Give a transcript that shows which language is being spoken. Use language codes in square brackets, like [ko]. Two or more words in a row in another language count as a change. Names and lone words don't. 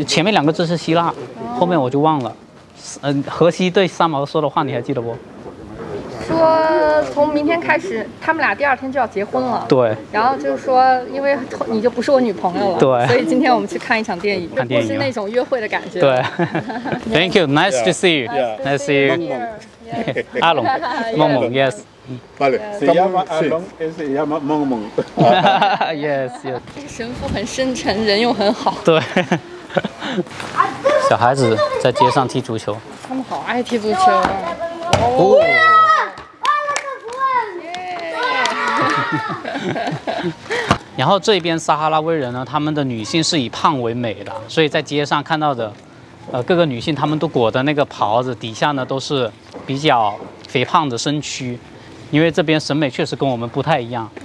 [zh] 前面2个字是希腊，后面我就忘了。荷西对三毛说的话你还记得不？说从明天开始，他们俩第2天就要结婚了。对。然后就是说，因为你就不是我女朋友了。对。所以今天我们去看一场电影，看电影不是那种约会的感觉。 [en] 对。Thank you, nice to see you. Nice to see you. 阿龙，梦梦 ，yes. [es] Vale, se llama Alon, se llama Mong. [en] Yes, yes. [zh] 这个神父很深沉，人又很好。对。小孩子在街上踢足球。他们好爱踢足球啊！哦。然后这边撒哈拉威人呢，他们的女性是以胖为美的，所以在街上看到的，各个女性她们都裹的那个袍子，底下呢都是比较肥胖的身躯，因为这边审美确实跟我们不太一样。